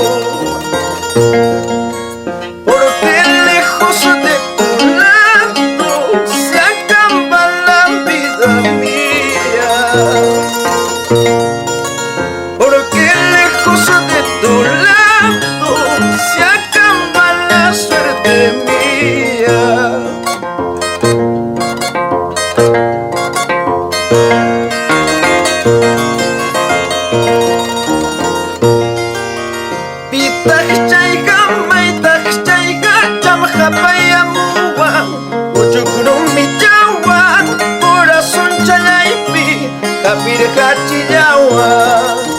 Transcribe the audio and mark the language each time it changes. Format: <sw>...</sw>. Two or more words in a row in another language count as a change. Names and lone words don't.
<es>Porque lejos de tu lado se acaba la vida mía. Porque lejos de tu lado se acaba la suerte mía.</es> <qu>Pitaj chayga, maitaj chayga, chamja payamuwan, uchukrumi chawan, corazón chalaypi, kapirja chillawan.</qu>